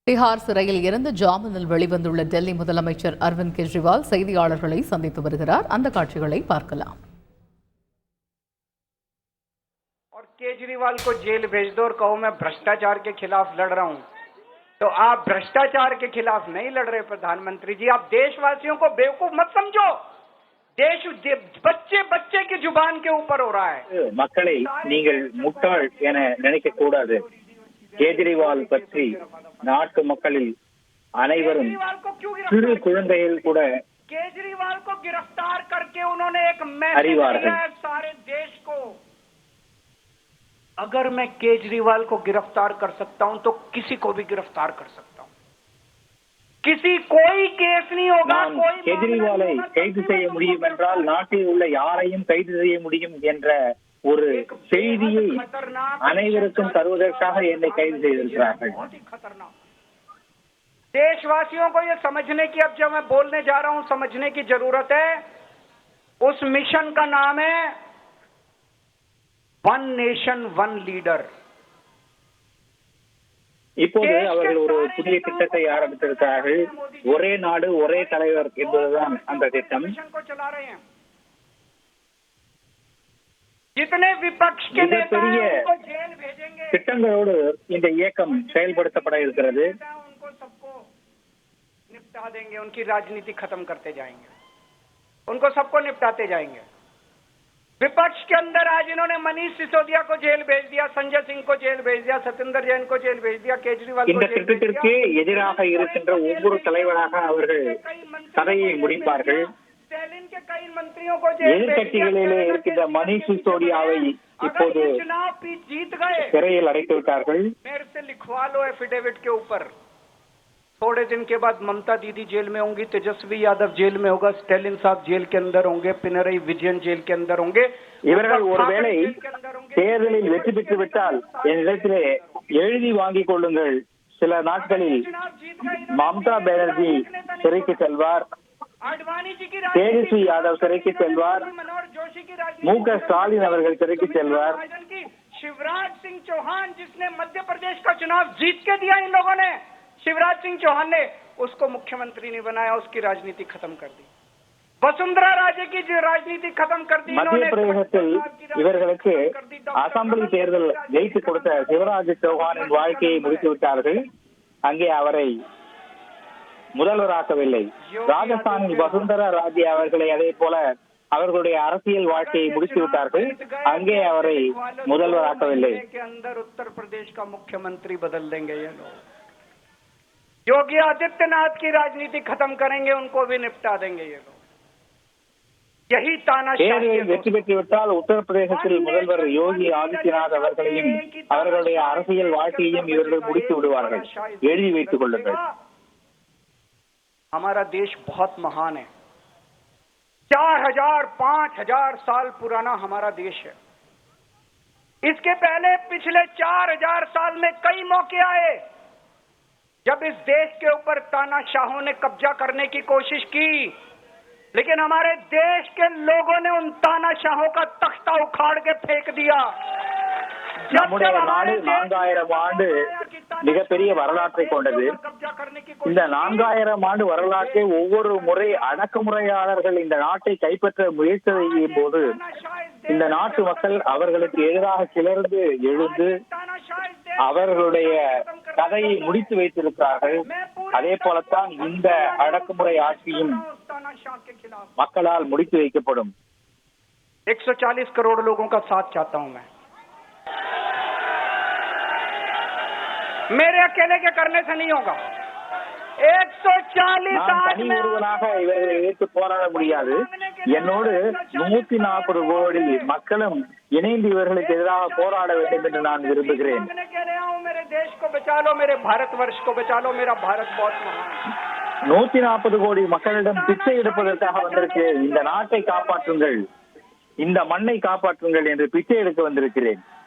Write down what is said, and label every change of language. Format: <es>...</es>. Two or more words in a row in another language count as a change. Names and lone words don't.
<ta>திஹார் சிறையில் இருந்து ஜாமீனில் வெளிவந்துள்ள டெல்லி முதலமைச்சர் அரவிந்த் கெஜ்ரிவால் செய்தியாளர்களை சந்தித்து வருகிறார். அந்த காட்சிகளை பார்க்கலாம்.</ta> <hi>और केजरीवाल को जेल भेज दो और कहो मैं भ्रष्टाचार के खिलाफ लड़ रहा हूं, तो आप भ्रष्टाचार के खिलाफ नहीं लड़ रहे प्रधानमंत्री जी. आप देशवासियों को बेवकूफ मत समझो. देश बच्चे बच्चे की जुबान के ऊपर हो रहा है.</hi> <ta>மக்களை நீங்கள் முட்டாள் என நினைக்க கூடாது. கேஜ்ரிவால் பற்றி நாட்டு மக்களில் அனைவரும் சிறு குழந்தைகள் கூட</ta> <hi>केजरीवाल को गिरफ्तार करके उन्होंने एक मैसेज दिया है सारे देश को. अगर मैं केजरीवाल को गिरफ्तार कर सकता हूं तो किसी को भी गिरफ्तार कर सकता हूं. किसी कोई केस नहीं होगा. कोई</hi> <ta>கேஜ்ரிவாலை கைது செய்ய முடியும் என்றால் நாட்டில் உள்ள யாரையும் கைது செய்ய முடியும் என்ற ஒரு செய்தியை அனைவருக்கும் தருவதற்காக என்னை கைது செய்திருக்கிறார்கள்.</ta> <hi>देशवासियों को ये समझने की, अब जब मैं बोलने जा रहा हूं, समझने की जरूरत है. उस मिशन का नाम है</hi> <en>One Nation One Leader.</en> <ta>இப்போது அவர்கள் ஒரு புதிய திட்டத்தை ஆரம்பித்திருக்கிறார்கள். ஒரே நாடு ஒரே தலைவர் என்பதுதான் அந்த திட்டம்.</ta> <hi>जितने विपक्ष के नेता हैं उनको जेल भेजेंगे.</hi> <ta>திட்டங்களோடு இந்த இயக்கம் செயல்படுத்தப்பட இருக்கிறது.</ta> <hi>उनको सबको निपटा देंगे, उनकी राजनीति खत्म करते जाएंगे, उनको सबको निपटाते जाएंगे. विपक्ष के अंदर आज इन्होंने मनीष सिसोदिया को जेल भेज दिया, संजय सिंह को जेल भेज दिया, सत्येंद्र जैन को जेल भेज दिया, केजरीवाल को</hi> <ta>இந்த</ta> <hi>जेल भेज</hi> <ta>திட்டத்திற்கு</ta> <hi>दिया.</hi> <ta>எதிராக இருக்கின்ற ஒவ்வொரு தலைவராக அவர்கள் கதையை முடிப்பார்கள்.</ta> <hi>स्टैलिन के कई मंत्रियों को जेल भेज दिया.</hi> <ta>எதிர்கட்சிகளிலே இருக்கின்ற மनीष சிசோடியாவை இப்போது</ta> <hi>चुनाव जीत गए,</hi> <ta>சிறையில் அடைத்து விட்டார்கள்.</ta> <hi>मेरे से लिखवा लो एफिडेविट के ऊपर. थोड़े दिन के बाद ममता दीदी जेल में होंगी, तेजस्वी यादव जेल में होगा, स्टैलिन साहब जेल के अंदर होंगे, पिनरई विजयन जेल के अंदर होंगे.</hi> <ta>இவர்கள் ஒருவேளை தேர்தலில் வெற்றி பெற்று விட்டால் என்னிடத்திலே எழுதி வாங்கிக் கொள்ளுங்கள், சில நாட்களில் மம்தா பானர்ஜி சிறைக்கு செல்வார், தேஜஸ்வி யாதவ் சிறைக்கு செல்வார், மு.க. ஸ்டாலின் அவர்கள் சிறைக்கு செல்வார்.</ta> <hi>शिवराज सिंह चौहान जिसने मध्य प्रदेश का चुनाव जीत के दिया, इन लोगों ने शिवराज सिंह चौहान ने उसको मुख्यमंत्री नहीं बनाया, उसकी राजनीति खत्म कर दी. वसुंधरा राजे की राजनीति खत्म कर दी.</hi> <ta>மத்திய பிரதேசத்தில் இவர்களுக்கு அசம்பிளி தேர்தல் ஜெயித்து கொடுத்த சிவராஜ் சௌஹானின் வாழ்க்கையை முடித்து விட்டார்கள். அங்கே அவரை முதல்வராக்கவில்லை. ராஜஸ்தானில் வசுந்தரா ராஜே அவர்களை அதே போல அவர்களுடைய அரசியல் வாழ்க்கையை முடித்து விட்டார்கள். அங்கே அவரை முதல்வராக்கவில்லை.</ta> <hi>उत्तर प्रदेश का मुख्यमंत्री बदल देंगे ये लोग. योगी आदित्यनाथ की राजनीति खत्म करेंगे, उनको भी निपटा देंगे ये लोग. यही तानाशाही.</hi> <ta>வெற்றி பெற்றுவிட்டால் உத்தரப்பிரதேசத்தில் முதல்வர் யோகி ஆதித்யநாத் அவர்களையும் அவர்களுடைய அரசியல் வாழ்க்கையையும் இவர்கள் முடித்து விடுவார்கள். எழுதி வைத்துக் கொள்ளுங்கள்.</ta> <hi>हमारा देश बहुत महान है. 4000 5000 साल पुराना हमारा देश है. इसके पहले पिछले 4000 साल में कई मौके आए जब इस देश के ऊपर तानाशाहों ने कब्जा करने की कोशिश की, लेकिन हमारे देश के लोगों ने उन तानाशाहों का तख्ता उखाड़ के फेंक दिया.</hi> <ta>நம்முடைய நாடு 4000 ஆண்டு மிகப்பெரிய வரலாற்றை கொண்டது. இந்த 4000 ஆண்டு வரலாற்றை ஒவ்வொரு முறை அடக்குமுறையாளர்கள் இந்த நாட்டை கைப்பற்ற முயற்சி செய்யும் போது இந்த நாட்டு மக்கள் அவர்களுக்கு எதிராக கிளர்ந்து எழுந்து அவர்களுடைய கதையை முடித்து வைத்திருக்கிறார்கள். அதே போலத்தான் இந்த அடக்குமுறை ஆட்சியும் மக்களால் முடித்து வைக்கப்படும்.</ta> <hi>140 करोड़ लोगों का साथ चाहता हूं मैं. मेरे अकेले के करने से नहीं होगा. 140</hi> <ta>ஒருவனாக இவர்களை எதிர்த்து போராட முடியாது. என்னோடு 140 கோடி மக்களும் இணைந்து இவர்களுக்கு எதிராக போராட வேண்டும் என்று நான் விரும்புகிறேன்.</ta> <hi>मेरे देश को बचा लो, मेरे भारतवर्ष को बचा लो, मेरा भारत बहुत महान.</hi> <ta>140 கோடி மக்களிடம் பிச்சை எடுப்பதற்காக வந்திருக்கிறேன். இந்த நாட்டை காப்பாற்றுங்கள், இந்த மண்ணை காப்பாற்றுங்கள் என்று பிச்சை எடுக்க வந்திருக்கிறேன்.</ta>